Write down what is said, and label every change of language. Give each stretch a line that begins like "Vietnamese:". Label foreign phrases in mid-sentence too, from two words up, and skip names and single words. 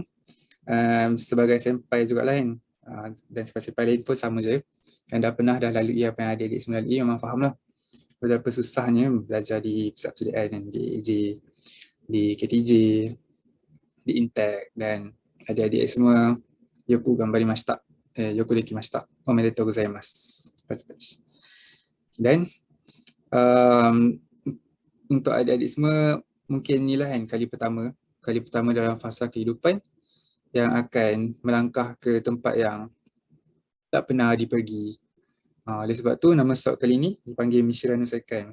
Malay: Sebagai senpai juga lain, dan senpai-senpai lain pun sama je, yang dah lalui apa yang adik-adik semua lalui, memang faham lah betapa susahnya belajar di pusat persediaan, di AJ, di KTJ, di Intech, dan adik-adik semua
Japanese: よく頑張りました、よくできました、おめでとうございます.
Malay: Dan untuk adik-adik semua, mungkin inilah kan kali pertama dalam fasa kehidupan yang akan melangkah ke tempat yang tak pernah dipergi. Oleh sebab tu nama slot kali ni dipanggil Mishiranu Sekai.